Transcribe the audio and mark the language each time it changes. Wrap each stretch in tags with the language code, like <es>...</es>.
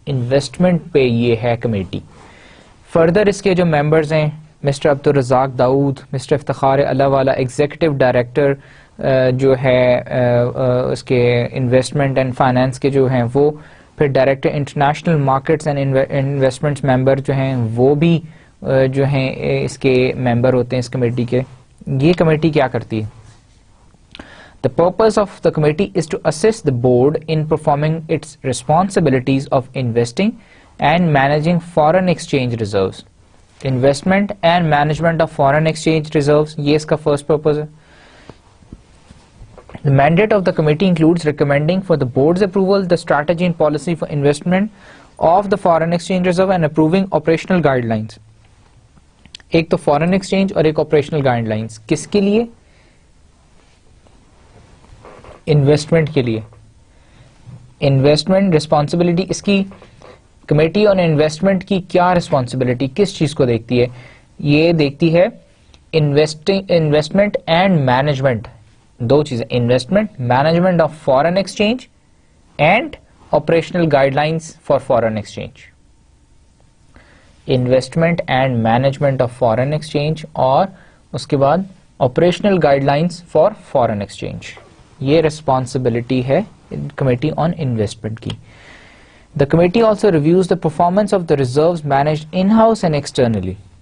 <ur>Investment پہ یہ ہے کمیٹی. فردر اس کے جو ممبرز ہیں مسٹر عبدالرزاق داؤد, مسٹر افتخار اللہ والا ایگزیکٹو ڈائریکٹر, جو ہے اس کے انویسٹمنٹ اینڈ فائنانس کے جو ہیں وہ، پھر director international markets and investments ممبر جو ہیں وہ بھی جو ہیں اس کے ممبر ہوتے ہیں اس کمیٹی کے. یہ کمیٹی کیا کرتی ہے؟</ur> <en>The purpose of the committee is to assist the board in performing its responsibilities of investing and managing foreign exchange reserves. Investment and management of foreign exchange reserves,</en> <ur>یہ اس کا</ur> <en>first purpose ہے. The mandate of the committee includes recommending for the board's approval the strategy and policy for investment of the foreign exchange reserve and approving operational guidelines.</en> <ur>ایک تو foreign exchange اور ایک operational guidelines. کس کے لیے؟ Investment کے لیے. Investment responsibility اس کی کمیٹی آن انویسٹمنٹ کی کیا رسپانسبلٹی کس چیز کو دیکھتی ہے؟ یہ دیکھتی ہے انویسٹمنٹ اینڈ مینجمنٹ، دو چیزیں،</ur> <en>investment management of foreign exchange</en> <ur>and operational guide lines for foreign exchange.</ur> <en>investment and management of foreign exchange</en> <ur>اور اس کے بعد</ur> <en>Operational guidelines for foreign exchange.</en> <ur>یہ ریسپانسبلٹی ہے کمیٹی آن انویسٹمنٹ کی.</ur> <en>The committee also reviews the performance of the reserves managed in house and externally.</en>